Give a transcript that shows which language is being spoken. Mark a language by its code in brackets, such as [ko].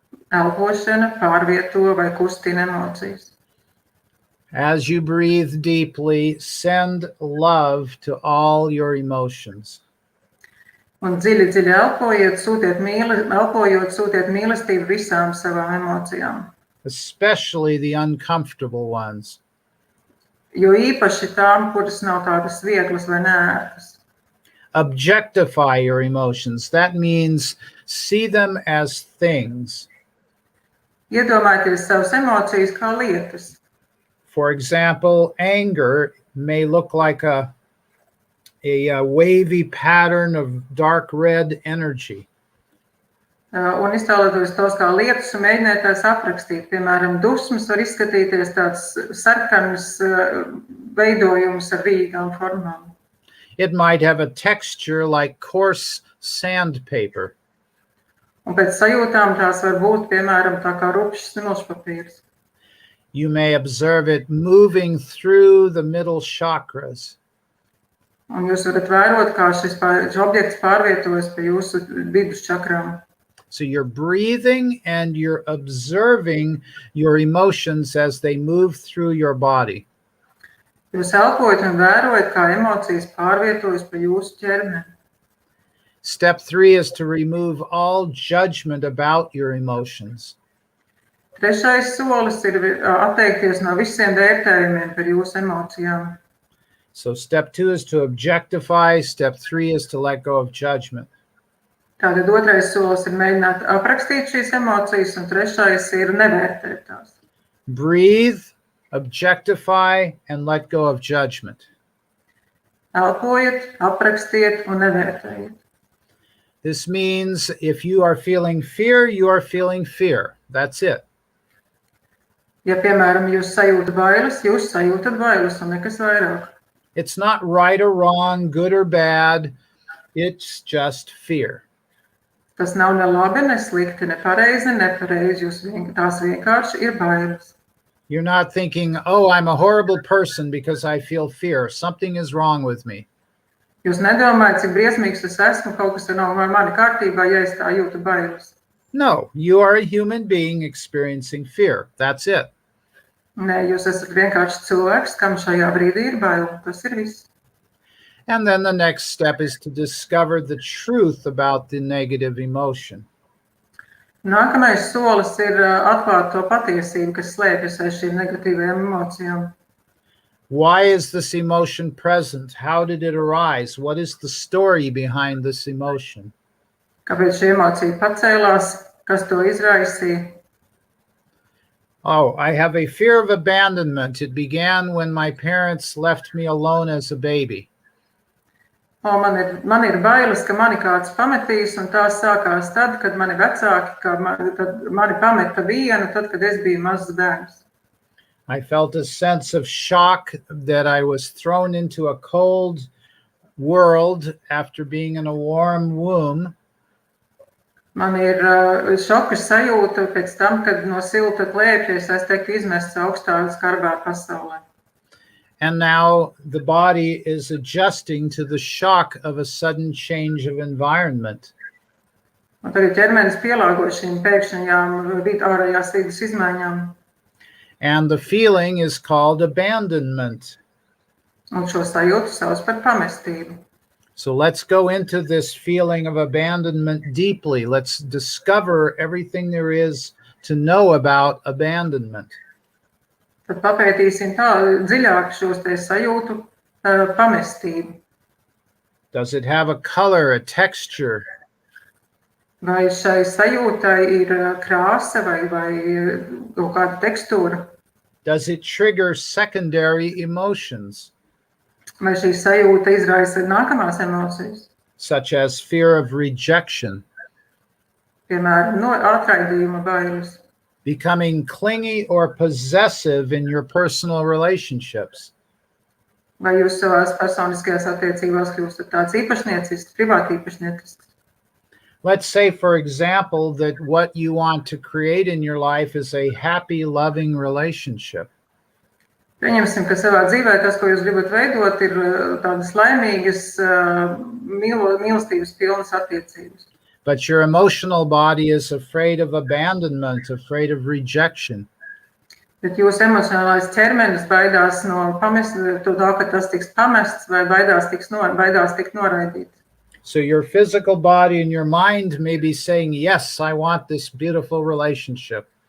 [lv] Elpošana pārvieto vai kustina emocijas. [en] As you breathe deeply, send love to all your emotions. [lv] Un dziļi elpojot, sūtiet mīlestību visām savām emocijām. [en] Especially the uncomfortable ones. [lv] Jo īpaši tām, kuras nav tādas vieglas vai neērtas. [en] Objectify your emotions. That means see them as things. [lv] Iedomājieties savas emocijas kā lietas. [en] For example, anger may look like a wavy pattern of dark red energy. [lv] Un iztēloties tos kā lietas un mēģiniet tās aprakstīt. Piemēram, dusmas var izskatīties tāds sarkanas veidojums ar vīgām formām. [en] It might have a texture like coarse sandpaper. [lv] Un pēc sajūtām tās var būt, piemēram, tā kā rupšs smilšpapīrs. [en] You may observe it moving through the middle chakras. [lv] Un jūs varat vērot, kā šis objekts pārvietojas pa jūsu vidus čakrām. [en] So you're breathing and you're observing your emotions as they move through your body. [lv] Jūs elpojat un vērojat, kā emocijas pārvietojas pa jūsu ķermeni. [en] Step 3 is to remove all judgment about your emotions. [lv] Trešais solis ir atteikties no visiem vērtējumiem par jūsu emocijām. [en] So step 2 is to objectify. Step 3 is to let go of judgment. [lv] Tātad otrais solis ir mēģināt aprakstīt šīs emocijas, un trešais ir nevērtēt tās. [en] Breathe, objectify, and let go of judgment. [lv] Elpojiet, aprakstiet un nevērtējiet. [en] This means if you are feeling fear, you are feeling fear. That's it. [lv] Ja, piemēram, jūs sajūtat bailes un nekas vairāk. [en] It's not right or wrong, good or bad. It's just fear. [lv] Tas nav ne labi, ne slikti, ne pareizi, tās vienkārši ir bailes. [en] You're not thinking, oh, I'm a horrible person because I feel fear. Something is wrong with me. [lv] Jūs nedomājat, cik briesmīgs es esmu, kaut kas nav ar mani kārtībā, ja es tā jūtu bailes. [en] No, you are a human being experiencing fear. That's it. [lv] Nē, jūs esat vienkārši cilvēks, kam šajā brīdī ir baila. Tas ir viss. [en] And then the next step is to discover the truth about the negative emotion. [lv] Nākamais solis ir atklāt to patiesību, kas slēpjas aiz šīm negatīvajām emocijām. [en] Why is this emotion present? How did it arise? What is the story behind this emotion? [lv] Kāpēc šī emocija pacēlās? Kas to izraisīja? [en] Oh, I have a fear of abandonment. It began when my parents left me alone as a baby. [lv] Man ir bailes, ka mani kāds pametīs, un tās sākās tad, kad mani vecāki mani pameta vienu, tad, kad es biju mazs bērns. [en] I felt a sense of shock that I was thrown into a cold world after being in a warm womb. [lv] Man ir šoka sajūta pēc tam, kad no silta klēpja es teiktu izmests augstā skarbā pasaulē. [en] And now the body is adjusting to the shock of a sudden change of environment. [lv] Un tagad ķermenis pielāgo šīm pēkšņajām ārējās vidas izmaiņām. [en] And the feeling is called abandonment. [lv] Un šo sajūtu sauc par pamestību. [en] So let's go into this feeling of abandonment deeply. Let's discover everything there is to know about abandonment. [lv] Tad papētīsim tā dziļāk šos te sajūtu pamestību. [en] Does it have a color, a texture? [lv] Vai šai sajūtai ir krāsa vai kaut kāda tekstūra? [en] Does it trigger secondary emotions? [lv] Vai šī sajūta izraisa nākamās emocijas? [en] Such as fear of rejection. [lv] Piemēram, no atraidījuma bailes. [en] Becoming clingy or possessive in your personal relationships. [lv] Vai jūs savās personiskajās attiecībās kļūstat tāds īpašniecisks, privātīpašniecisks? [en] Let's say, for example, that what you want to create in your life is a happy, loving relationship. [lv] Pieņemsim, ka savā dzīvē tas, ko jūs gribat veidot, ir tādas laimīgas, mīlestības pilnas attiecības. [en] But your emotional body is afraid of abandonment, afraid of rejection. [lv] Bet jūsu emocionālais ķermenis baidās no tā, ka tas tiks pamests vai baidās tikt noraidīts. [en] So your physical body and your mind may be saying, yes, I want this beautiful relationship.